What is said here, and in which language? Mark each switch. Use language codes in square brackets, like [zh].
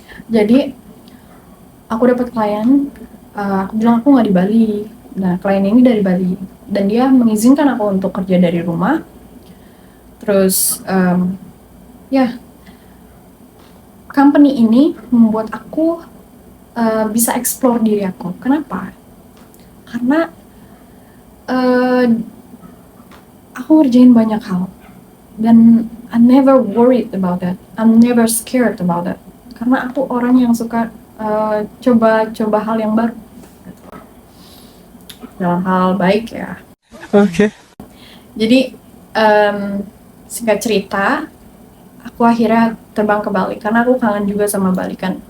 [id] Jadi aku dapat klien, aku bilang aku nggak di Bali. Nah, klien ini dari Bali dan dia mengizinkan aku untuk kerja dari rumah. Terus ya, company ini membuat aku bisa explore diri aku. Kenapa? Karena aku ngerjain banyak hal dan [en] I'm never worried about that, I'm never scared about that. [id] Karena aku orang yang suka coba hal yang baru dalam hal baik ya. Oke. Jadi singkat cerita, aku akhirnya terbang ke Bali karena aku kangen juga sama Bali kan.